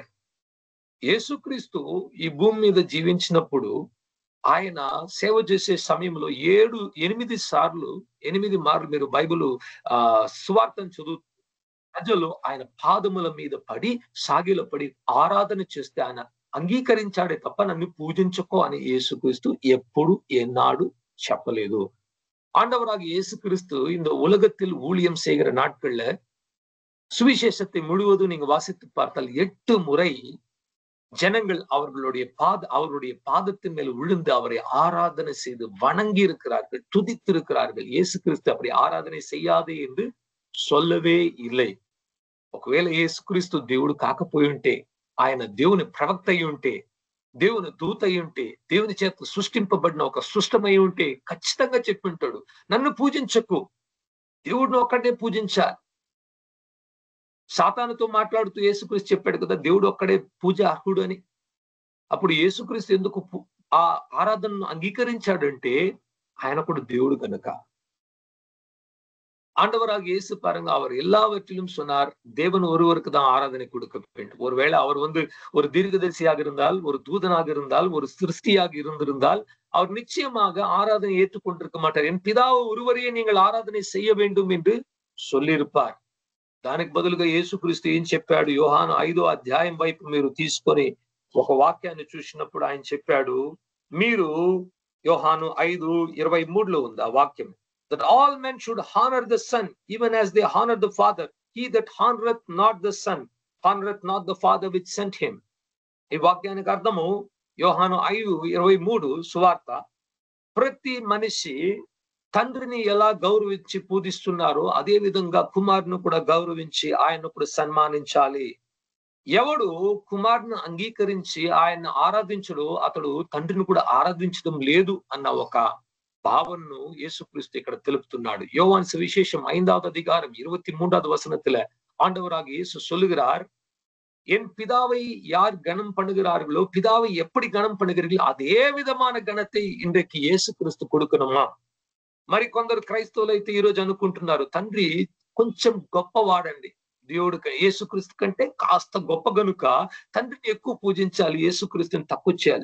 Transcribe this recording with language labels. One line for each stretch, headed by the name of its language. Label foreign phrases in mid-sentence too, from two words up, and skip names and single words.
Telugu: యేసుక్రీస్తు ఈ భూమి మీద జీవించినప్పుడు ఆయన సేవ చేసే సమయంలో 8 మార్లు మీరు బైబిల్ సువార్తను చదువు ప్రజలు ఆయన పాదముల మీద పడి సాగిలపడి ఆరాధన చేస్తే ఆయన అంగీకరించాడే తప్ప నన్ను పూజించుకో అని యేసుక్రీస్తు ఎప్పుడు ఎన్నాడు చెప్పలేదు.
Tamil: ஆண்டவராக இயேசு கிறிஸ்து இந்த உலகத்தில் ஊழியம் செய்கிற நாட்கள்ல சுவிசேஷத்தை முழுவதும் நீங்க வாசித்து பார்த்தால் 8 முறை ஜனங்கள் அவருடைய பாதத்தின் மேல் விழுந்து அவரை ஆராதனை செய்து வணங்கி இருக்கிறார்கள், துதித்திருக்கிறார்கள். இயேசு கிறிஸ்து அப்படி ஆராதனை செய்யாதே என்று சொல்லவே இல்லை.
Telugu: ఒకవేళ యేసు క్రీస్తు దేవుడు కాకపోయి ఉంటే, ఆయన దేవుని ప్రవక్త అయి ఉంటే, దేవుని దూత అయి ఉంటే, దేవుని చేత సృష్టింపబడిన ఒక సృష్టమై ఉంటే ఖచ్చితంగా చెప్పింటాడు, నన్ను పూజించకు, దేవుడిని ఒక్కడే పూజించాలి. సాతానుతో మాట్లాడుతూ యేసుక్రీస్తు చెప్పాడు కదా, దేవుడు ఒక్కడే పూజ అర్హుడు అని. అప్పుడు యేసుక్రీస్తు ఎందుకు ఆ ఆరాధనను అంగీకరించాడంటే ఆయన కూడా దేవుడు కనుక.
Tamil: ஆண்டவராக இயேசு பாருங்க, அவர் எல்லாவற்றிலும் சொன்னார், தேவன் ஒருவருக்கு தான் ஆராதனை கொடுக்க வேண்டும். ஒருவேளை அவர் ஒரு தீர்க்கதரிசியாக இருந்தால், ஒரு தூதனாக இருந்தால், ஒரு சிருஷ்டியாக இருந்திருந்தால் அவர் நிச்சயமாக ஆராதனை ஏற்றுக்கொண்டிருக்க மாட்டார். என் பிதாவை ஒருவரையே நீங்கள் ஆராதனை செய்ய வேண்டும் என்று சொல்லியிருப்பார்.
Telugu: దానికి బదులుగా యేసుక్రీస్తు ఏం చెప్పాడు? యోహాను 5వ అధ్యాయం వైపు మీరు తీసుకొని ఒక వాక్యాన్ని చూసినప్పుడు ఆయన చెప్పాడు, మీరు యోహాను 5:23 ఉంది ఆ వాక్యం,
English: that all men should honor the son even as they honor the father. He that honoreth not the son honoreth not the father which sent him.
Telugu: ఈ వాక్యానికి అర్థము యోహాను 5:23 సువార్త, ప్రతి మనిషి తండ్రిని ఎలా గౌరవించి పూజిస్తున్నారో అదే విధంగా కుమారుని కూడా గౌరవించి ఆయన్ను కూడా సన్మానించాలి. ఎవడు కుమారుని అంగీకరించి ఆయన్ని ఆరాధించడో అతడు తండ్రిని కూడా ఆరాధించడం లేదు అన్న ఒక భావనను యేసుక్రీస్తు ఇక్కడ తెలుపుతున్నాడు.
Tamil: யோவான் சுவிசேஷம் 5வது அதிகாரம் 23வது வசனத்துல ஆண்டவராக இயேசு சொல்லுகிறார், என் பிதாவை யார் கனம் பண்ணுகிறார்களோ, பிதாவை எப்படி கனம் பண்ணுகிறீர்களோ அதே விதமான கனத்தை இன்றைக்கு యేసు క్రీస్తు கொடுக்கணுமா?
Telugu: మరి కొందరు క్రైస్తవులు అయితే ఈ రోజు అనుకుంటున్నారు, తండ్రి కొంచెం గొప్పవాడండి, దేవుడు యేసుక్రీస్తు కంటే కాస్త గొప్ప గనుక తండ్రిని ఎక్కువ పూజించాలి, యేసుక్రీస్తుని తక్కువ చేయాలి.